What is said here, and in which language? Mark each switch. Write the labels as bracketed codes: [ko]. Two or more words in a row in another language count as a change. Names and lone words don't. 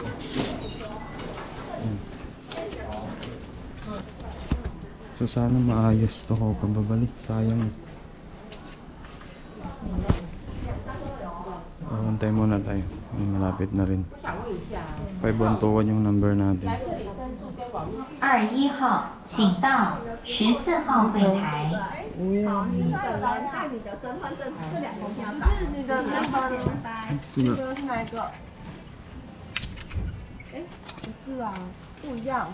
[tl] Ayan. So sana maayos to ko kababalik. Sayang. Antay muna tayo. Malapit na rin. 512 yung number natin. [zh] 21号，请到14号柜台。好，你本人带你的身份证这两封要打。是你的那个呢？这个这个是哪一个？哎，不是啊，不一样，